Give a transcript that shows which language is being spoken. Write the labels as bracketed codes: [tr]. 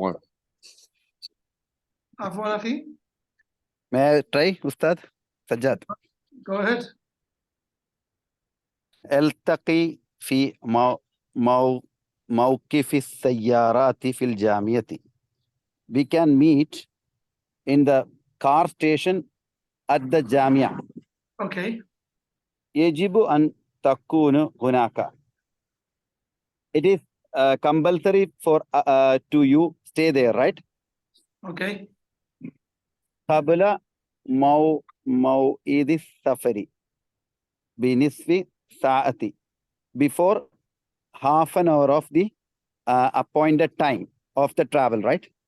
[en] one. [ar] Afwan Akhi, [en] May I try, Ustad? Sajjad. go ahead. [ar] التقي في موقف السيارات في الجامعة. [en] We can meet in the car station at the Jamia. Okay, [ar] يجب أن تكون هناك. [en] It is compulsory for to you stay there, right? okay. [ar] قبل موعد السفر بنصف ساعة. [en] Before half an hour of the appointed time of the travel, right?